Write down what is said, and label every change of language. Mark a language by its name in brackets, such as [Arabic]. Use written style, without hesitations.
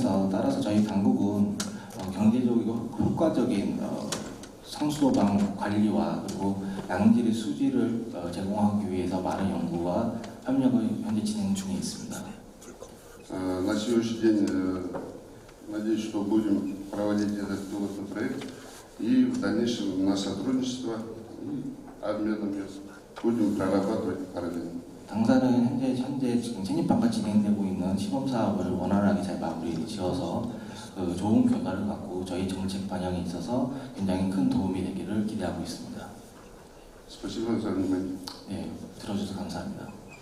[Korean] 따라서 저희 당국은 경제적이고 효과적인 상수도방 관리와 그리고 양질의 수지를 제공하기 위해서 많은 연구와 협력을 현재 진행 중에 있습니다. [Russian] На сегодняшний день, надеюсь, что будем проводить этот пилотный проект и в дальнейшем на сотрудничество и обменом будем прорабатывать параллельно. [Korean] 당사는 현재 지금 세니팡과 진행되고 있는 시범 사업을 원활하게 잘 마무리 지어서 좋은 결과를 갖고 저희 정책 방향에 있어서 굉장히 큰 도움이 되기를 기대하고 있습니다. [Russian] Спасибо за внимание. [Korean] 네, 들어주셔서 감사합니다.